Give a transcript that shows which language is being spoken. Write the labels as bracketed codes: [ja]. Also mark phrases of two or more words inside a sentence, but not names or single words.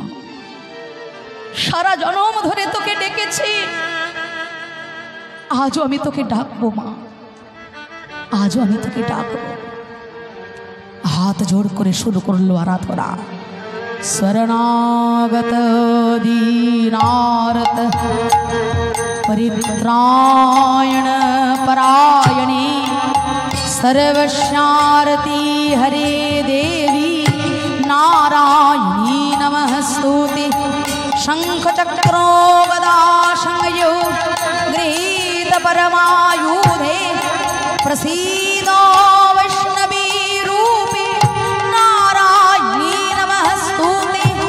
[bn] সারা জনম ধরে তোকে ডেকেছি, আজও আমি তোকে ডাকবো মা, আজও আমি তোকে ডাকবো। হাত জোড় করে শুরু করলো আরাধনা। [sa] শরণাগত দীনারত পরিত্রায়ণ পরায়ণে सर्वस्यारती हरे देवी नारायणी नमस्तुते। शंख चक्रो गदा संयो गृहीत परमायुधे प्रसीदो वैष्णवी रूपे नारायणी नमस्तुते।